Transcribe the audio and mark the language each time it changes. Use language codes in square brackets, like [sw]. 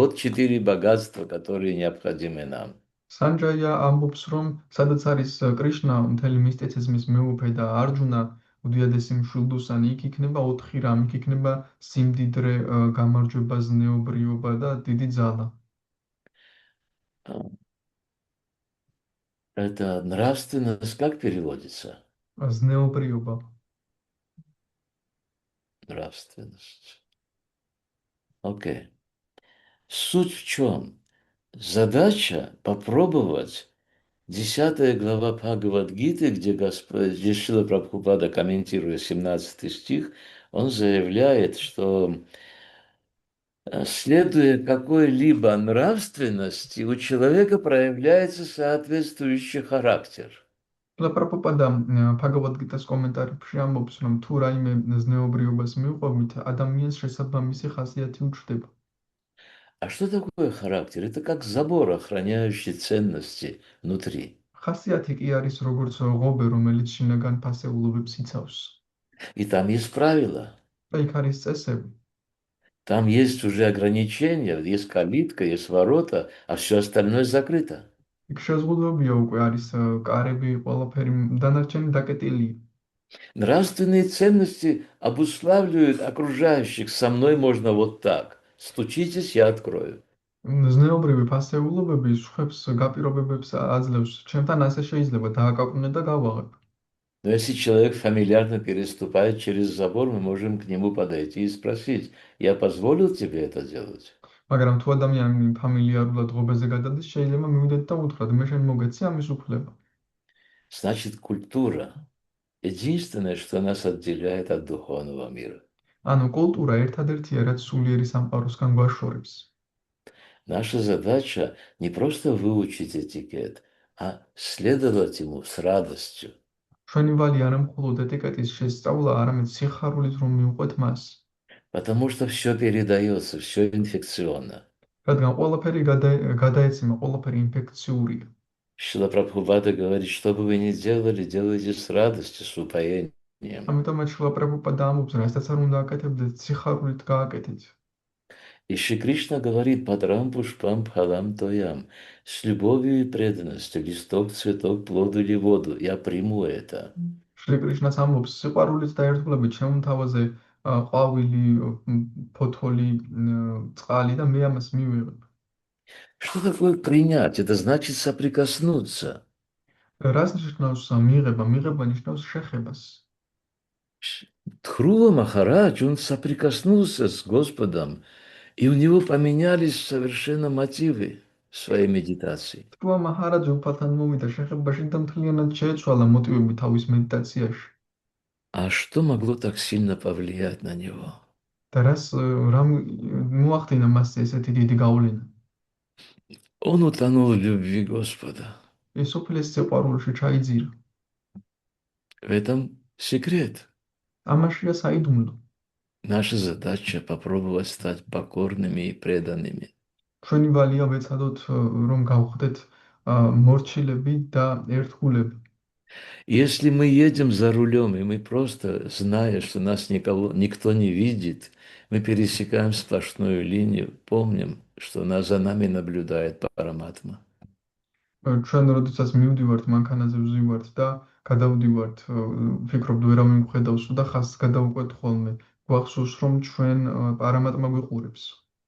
[ru] Вот 4 богатства, которые необходимы нам. [ka] სანჯაია ამბობს, რომ სადაც არის კრიშნა, მთელი მისტიციზმის მეუფე და არჯუნა, უდიადესი მშვილდოსანი, იქ იქნება 4 რამ, იქ იქნება სიმდიდრე, გამარჯვება, ზნეობრიობა და დიდი ძალა. [ru] Это нравственность как переводится? [ka] ზნეობრიობა. [ru] Нравственность. Окей. Суть в чем? Задача попробовать 10 глава Бхагавад-гиты, где Шрила Прабхупада, комментируя 17 стих, он заявляет, что следуя какой-либо нравственности, у человека проявляется соответствующий характер. [ka] პრაბჰუპადა Bhagavad Gita-s კომენტარებში ამბობს, რომ თუ რაიმე ზნეობრიობას მივყვებით, ადამიანს შესაბამისი ხასიათი უჩნდება. [ru] А что такое характер? Это как забор, охраняющий ценности внутри. [ka] ხასიათი კი არის როგორც ღობე, რომელიც შინაგან ფასეულობებს იცავს. [ru] И там есть правила. [ka] და იქ არის წესები. [ru] Там есть уже ограничения, есть калитка, есть ворота, а все остальное закрыто. [ka] იქ შეზღუდვებია უკვე არის კარები, ყველაფერი დანარჩენი დაკეტილია. [ru] Нравственные ценности обуславливают окружающих. Со мной можно вот так. Стучитесь, я открою. [ka] ზნეობრივი ფასეულობები სხვებს გაპირობებებს აძლევს. ჩემთან ასე შეიძლება დააკაკვნე და გავაღებ. [ru] Но если человек фамильярно переступает через забор, мы можем к нему подойти и спросить, я позволил тебе это делать? [ka] მაგრამ თუ ადამიანი ფამილიარულად ღობეზე გადადის, შეიძლება მივიდეთ და უთხრათ, მე შენ მოგეცი ამის უფლება. [ru] Значит, культура — единственное, что нас отделяет от духовного мира. [ka] ანუ კულტურა ერთადერთია, რაც სულიერი სამყაროსგან გვაშორებს. [ru] Наша задача не просто выучить этикет, а следовать ему с радостью. [ka] ჩვენი ვალი არა მხოლოდ ეტიკეტის შესწავლა, არამედ სიხარულით რომ მივყვეთ მას. [ru] Потому что все передается, все инфекционно. [ka] რადგან ყველაფერი გადაეცემა, ყველაფერი ინფექციურია. [ru] Шрила Прабхупада говорит, что бы вы ни делали, делайте с радостью, с упоением. [ka] ამიტომაც შილა პრაბჰუპადა ამბობს, რასაც არ უნდა აკეთებდეთ, სიხარულით გააკეთეთ. [ru] И Шри Кришна говорит, [sa] падрам пушпам пхалам тоям, [ru] с любовью и преданностью, листок, цветок, плод или воду. Я приму это. [ka] შრი კრიშნას ამბობს, სიყვარულით და ერთგულებით შემთავაზე ყვავილი, ფოთოლი, წყალი და მე ამას მივიღებ. [ru] Что такое принять? Это значит соприкоснуться. [ka] რას ნიშნავს მიღება? მიღება ნიშნავს შეხებას. [ru] Тхрува Махарадж, он соприкоснулся с Господом, и у него поменялись совершенно мотивы своей медитации. [ka] თქვა მაჰარაჯი უფალთან მოვიდა შეხებაში და მთლიანად შეეცვალა მოტივები თავის მედიტაციაში. [ru] А что могло так сильно повлиять на него? [ka] და რამ მოახდინა მასზე ესეთი დიდი გავლენა? [ru] Он утонул в любви Господа. [ka] ეს ოფლის სიყვარულში ჩაიძირა. [ru] В этом секрет. [ka] ამაშია საიდუმლო. [ru] Наша задача попробовать стать покорными и преданными. [ka] ჩვენი ვალია ვეცადოთ რომ გავხდეთ მორჩილები და ერთგულები. [ru] Если мы едем за рулем, и мы просто, зная, что нас никто не видит, мы пересекаем сплошную линию, помним, что за нами наблюдает Параматма. [ka] ჩვენ როდესაც მივდივართ მანქანაზე ვზივართ და გადავდივართ, ვფიქრობთ ვერავინ გვხედავს და ხაზს გადავუყვეთ ხოლმე. გვახსოვს რომ ჩვენ პარამატმა გვიყურებს.